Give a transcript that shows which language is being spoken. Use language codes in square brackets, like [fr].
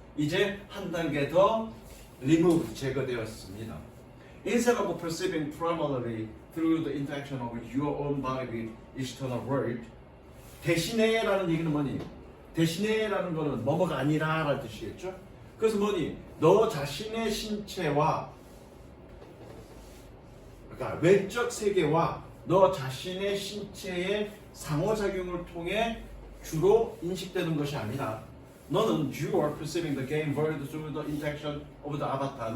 [ko] 이제 한 단계 더 removed, 제거되었습니다. [en] Instead of perceiving primarily through the interaction of your own body with external world, [ko] 대신에 라는 얘기는 뭐니? 대신에라는 거는 뭐뭐가 아니라라는 뜻이겠죠. 그래서 뭐니? 너 자신의 신체와 그러니까 외적 세계와 너 자신의 신체의 상호작용을 통해 주로 인식되는 것이 아니라 너는 [en] you are perceiving the game world through the interaction of the avatar.